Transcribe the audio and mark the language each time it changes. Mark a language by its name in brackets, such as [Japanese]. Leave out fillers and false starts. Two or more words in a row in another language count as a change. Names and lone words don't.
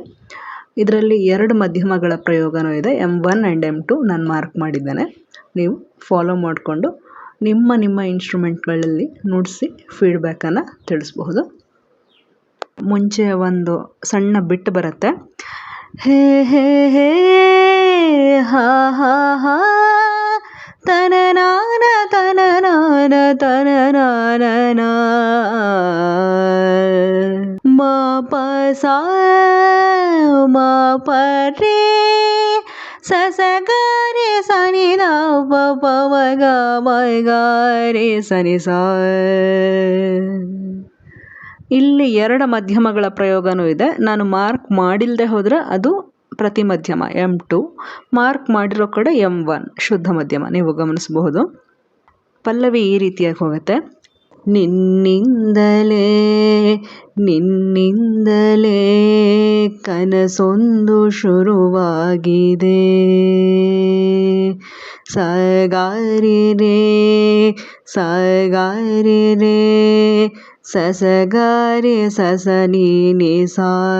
[Kannada] ಇದರಲ್ಲಿ 2 ಮಧ್ಯಮಗಳ ಪ್ರಯೋಗನೂ ಇದೆ, M1 ಆ್ಯಂಡ್ M2 ನಾನು ಮಾರ್ಕ್ ಮಾಡಿದ್ದೇನೆ. ನೀವು ಫಾಲೋ ಮಾಡಿಕೊಂಡು ನಿಮ್ಮ ಇನ್ಸ್ಟ್ರೂಮೆಂಟ್ಗಳಲ್ಲಿ ನುಡಿಸಿ ಫೀಡ್ಬ್ಯಾಕನ್ನು ತಿಳಿಸ್ಬಹುದು. ಮುಂಚೆ ಒಂದು ಸಣ್ಣ ಬಿಟ್ಟು ಬರುತ್ತೆ. ಹೇ ಹೇ ಹೇ ಹಾ ಹಾ ಹಾ ತನನಾನ ತನನಾನ ತನನಾನ ಮ ಪ ಸಾ ಮ ಪ ರೇ ಸ ಸ ಗ ರೇ ಸ ನಿ ದ ಪ ಪ ಮ ಗ ಮ ಗ ರೇ ಸ ನಿ ಸ. ಇಲ್ಲಿ 2 ಮಧ್ಯಮಗಳ ಪ್ರಯೋಗನೂ ಇದೆ. ನಾನು ಮಾರ್ಕ್ ಮಾಡಿಲ್ಲದೆ ಹೋದರೆ ಅದು ಪ್ರತಿ ಮಧ್ಯಮ M2, ಮಾರ್ಕ್ ಮಾಡಿರೋ ಕಡೆ M1 ಶುದ್ಧ ಮಧ್ಯಮ. ನೀವು ಗಮನಿಸಬಹುದು. ಪಲ್ಲವಿ ಈ ರೀತಿಯಾಗಿ ಹೋಗುತ್ತೆ. ನಿನ್ನಿಂದಲೇ ಕನಸೊಂದು ಶುರುವಾಗಿದೆ, ಸಗಾರಿ ರೇ ಸಸಗಾರಿ ಸಸ ನೀ ಸಾ.